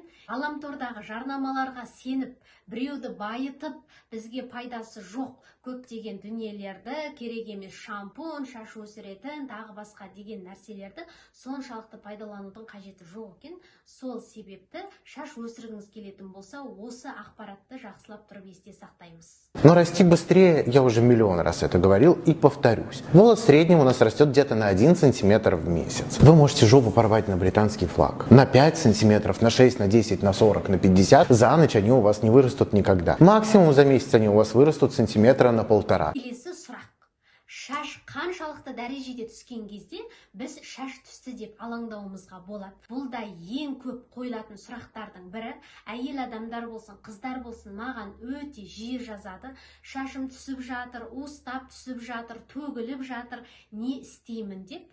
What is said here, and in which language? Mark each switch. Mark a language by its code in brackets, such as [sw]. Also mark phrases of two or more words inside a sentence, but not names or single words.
[kk] Ғаламтордағы жарнамаларға сеніп, біреуді байытып, бізге пайдасы жоқ көптеген дүниелерді, керек емес шампунь, шаш өсіретін, тағы басқа деген нәрселерді соншалықты пайдаланудың қажеті жоқ екен. Сол себепті шаш өсіргіңіз келетін болса, осы ақпаратты жақсылап тұрып есте сақтаймыз. [ru] Но расти быстрее, я уже миллион раз это говорил и повторюсь. Волос в среднем у нас растет где-то на 1 сантиметр в месяц. Вы можете жопу порвать на британский флаг. На 5 сантиметров, на 6, на 10, на 40, на 50. За ночь они у вас не вырастут никогда. Максимум за месяц они у вас вырастут сантиметра на 1,5. [kk] Келесі сұрақ. Шаш қаншалықты дәрежеде түскен кезде біз шаш түсті деп алаңдауымызға болады. Бұл да ең көп қойылатын сұрақтардың бірі. Әйел адамдар болсын, қыздар болсын, маған өте жиі жазады. Шашым түсіп жатыр, уыстап түсіп жатыр, төгіліп жатыр, не істеймін деп.